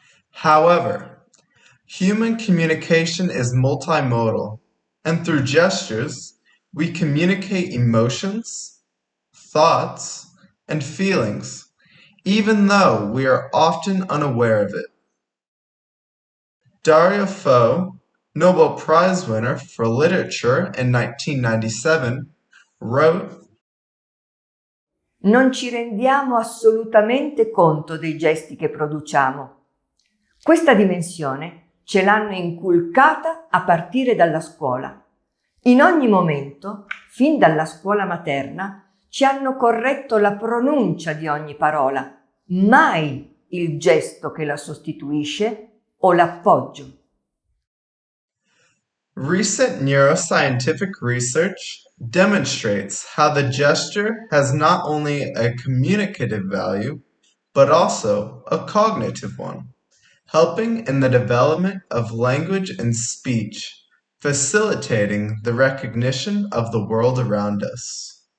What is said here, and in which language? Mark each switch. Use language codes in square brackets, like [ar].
[en] However, human communication is multimodal, and through gestures, we communicate emotions, thoughts, and feelings, even though we are often unaware of it. Dario Fo, Nobel Prize winner for literature in 1997, wrote, [it] Non ci rendiamo assolutamente conto dei gesti che produciamo. Questa dimensione ce l'hanno inculcata a partire dalla scuola. In ogni momento, fin dalla scuola materna, ci hanno corretto la pronuncia di ogni parola, mai il gesto che la sostituisce o l'appoggio. [en] Recent neuroscientific research demonstrates how the gesture has not only a communicative value, but also a cognitive one, helping in the development of language and speech, facilitating the recognition of the world around us.